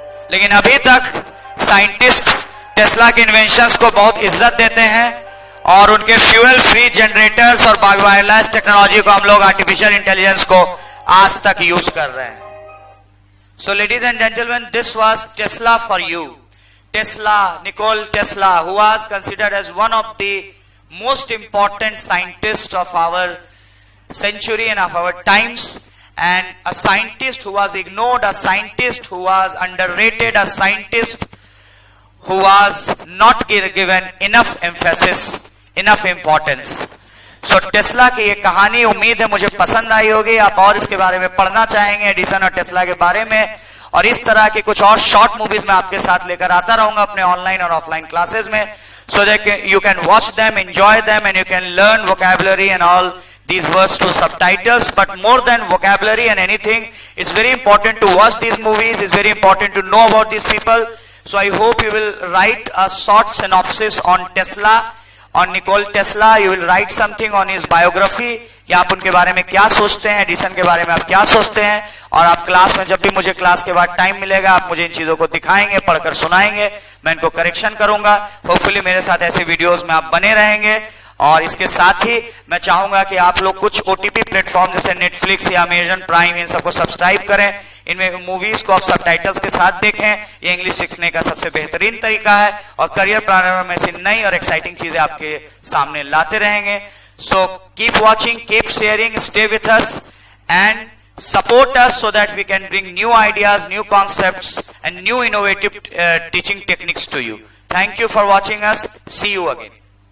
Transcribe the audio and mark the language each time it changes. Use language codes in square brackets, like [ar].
[hi] लेकिन अभी तक साइंटिस्ट टेस्ला के इन्वेंशंस को बहुत इज्जत देते हैं और उनके फ्यूल फ्री जनरेटर्स और वायरलेस टेक्नोलॉजी को हम लोग आर्टिफिशियल इंटेलिजेंस को आज तक यूज कर रहे हैं। [en] So ladies and gentleman, this was Tesla for you. Tesla, Nikola Tesla, who was considered as one of the most important scientists of our century and of our times, and a scientist who was ignored, a scientist who was underrated, a scientist who was not given enough emphasis, enough importance. [hi] So Tesla की ये कहानी उम्मीद है मुझे पसंद आई होगी, आप और इसके बारे में पढ़ना चाहेंगे, एडिसन और टेस्ला के बारे में, और इस तरह के कुछ और शॉर्ट मूवीज में आपके साथ लेकर आता रहूंगा अपने ऑनलाइन और ऑफलाइन क्लासेस में, [en] so that you can watch them, enjoy them, and you can learn vocabulary and all these words through subtitles. But more than vocabulary and anything, it's very important to watch these movies, it's very important to know about these people. So I hope you will write a short synopsis on Tesla, on Nikola Tesla. You will write something on his biography, [hi] कि आप उनके बारे में क्या सोचते हैं, Edison के बारे में आप क्या सोचते हैं, और आप क्लास में जब भी मुझे क्लास के बाद टाइम मिलेगा आप मुझे इन चीजों को दिखाएंगे, पढ़कर सुनाएंगे, मैं इनको करेक्शन करूंगा। होपफुली मेरे साथ ऐसे वीडियोस में आप बने रहेंगे। और इसके साथ ही मैं चाहूंगा कि आप लोग कुछ ओटीपी प्लेटफॉर्म जैसे नेटफ्लिक्स या अमेजन प्राइम, इन सबको सब्सक्राइब करें, इनमें मूवीज को आप सबटाइटल्स के साथ देखें। ये इंग्लिश सीखने का सबसे बेहतरीन तरीका है, और करियर प्लानर में ऐसी नई और एक्साइटिंग चीजें आपके सामने लाते रहेंगे। [en] So keep watching, keep sharing, stay with us and support us so that we can bring new ideas, new concepts and new innovative teaching techniques to you. Thank you for watching us. See you again.